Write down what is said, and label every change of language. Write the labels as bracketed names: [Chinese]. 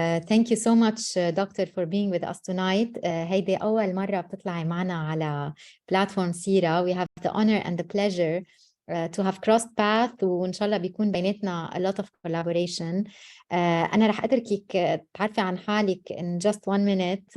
[English] Thank you so much, Doctor, for being with us tonight. [Arabic] هيدي أول مرة بتطلعي معنا على platform سيرة. [English] We have the honor and the pleasure to have crossed path [Arabic] وإن شاء الله بيكون بيناتنا [English] a lot of collaboration. [Arabic] أنا رح أتركك تعرفي عن حالك [English] in just 1 minute.